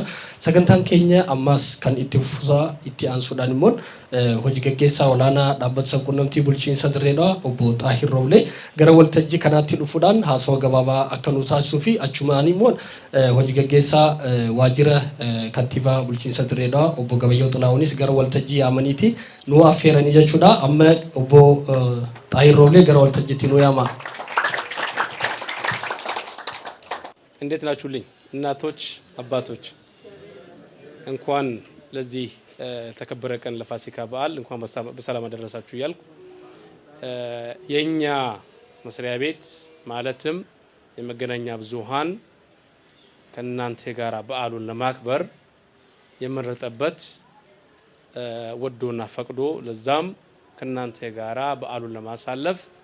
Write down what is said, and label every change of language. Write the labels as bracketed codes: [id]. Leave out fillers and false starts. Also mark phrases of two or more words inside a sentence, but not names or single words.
[om] Sagantaan keenya ammas kan itti fufuusaa itti aansuudhaan immoo hojii gaggeessaa olaanaa dhaabbata sabquunnamtii bulchiinsa Dirreedhaa obbo Xaahir Rooblee gara waltajjii kanaatti dhufuudhaan haasawaa gabaabaa akka nu taasisuu fi achumaan immoo hojii gaggeessaa waajjira kantiibaa bulchiinsa Dirreedhaa obbo Gabayyoo Xilaahuunis gara waltajjii yaamaniiti nu affeeranii jechuudha. Amma obbo Xaahir Rooblee gara waltajjiitti nu yaama. [am] እንዴት ናችሁልኝ እናቶች አባቶች እንኳን ለዚህ ተከበረ ቀን ለፋሲካ በዓል እንኳን በሰላም አደረሳችሁ እያልኩ የኛ መስሪያ ቤት ማለትም የመገናኛ ብዙሃን ከእናንተ ጋራ በዓሉን ለማክበር የመረጠበት ወዶና ፈቅዶ ለዛም ከእናንተ ጋራ በዓሉን ለማሳለፍ